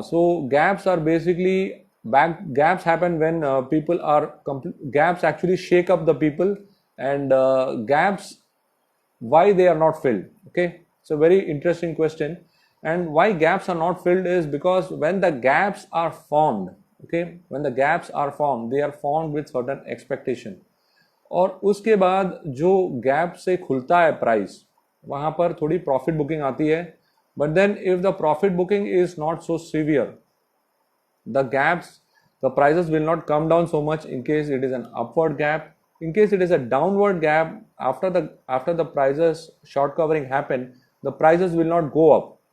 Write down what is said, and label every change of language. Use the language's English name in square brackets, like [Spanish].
[English] So gaps are basically gaps happen when people are gaps actually shake up the people, and gaps, why they are not filled. Okay, it's a very interesting question. And why gaps are not filled is because when the gaps are formed, okay, when the gaps are formed, they are formed with certain expectation. [Hindi] और उसके बाद जो gap से खुलता है price, वहां पर थोड़ी प्रॉफिट बुकिंग आती है. [English] But then if the profit booking is not so severe, the gaps, the prices will not come down so much in case it is an upward gap. In case it is a downward gap, after the prices short covering happen, the prices will not go up.